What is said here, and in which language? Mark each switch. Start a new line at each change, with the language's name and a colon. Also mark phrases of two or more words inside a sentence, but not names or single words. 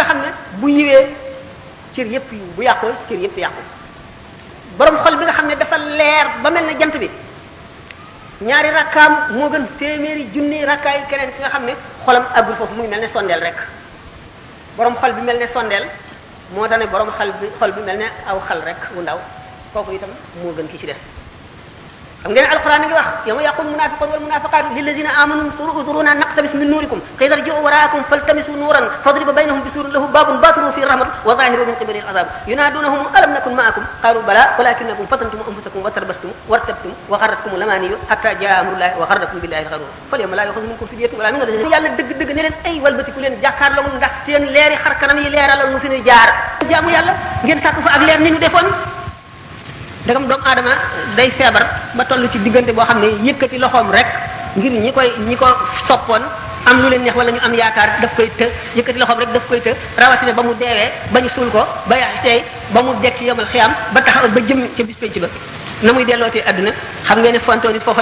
Wolof: xam ne bu yiwee cër yépp yiw bu yàqoo cër yépp yàqu borom xol bi nga xam ne dafa leer ba mel ne jant bi ñaari rakkaam moo gën téeméeri junni rakkaay keneen ki nga xam ne xolam àggul foofu mu ngi mel ne sondeel rek borom xol bi mel ne sondeel moo tax ne borom xol bi mel ne aw xal rek wu ndaw kooku itam moo gën ki ci des xam ngeen alquran ngi wax
Arabic: يوم يقول المنافقون والمنافقات للذين آمنوا انظرونا نقتبس من نوركم قيل ارجعوا وراءكم فالتمسوا نورا فضرب بينهم بسور له باب باطنه فيه الرحمة وظاهره من قبله العذاب ينادونهم ألم نكن معكم قالوا بلى ولكنكم فتنتم أنفسكم وتربصتم وارتبتم وغرتكم الأماني حتى جاء أمر الله وغركم بالله الغرور فاليوم لا يؤخذ منكم فدية ولا من الذين
Wolof: yàlla dëgg-dëgg ne leen ay walbatiku leen jàkkaarloo ndax seen leeri xar kanam yi leeralal mu fi ñuy jaar jaamu yàlla ngeen sàkk fa ak leer ni ñu defoon dagam doomu aadama day feebar ba toll ci diggante boo xam ne yëkkati loxoom rek ngir ñi ko soppoon am lu leen neex wala ñu am yaakaar daf koy të yëkkati loxoom rek daf koy të rawatina ba mu deewee ba ñu suul ko ba tey ba mu dekk yomal xiyam ba taxaw ba jëm ca bis penc ba na muy dellootee àdduna xam ngeen ne fontoo nit foofu la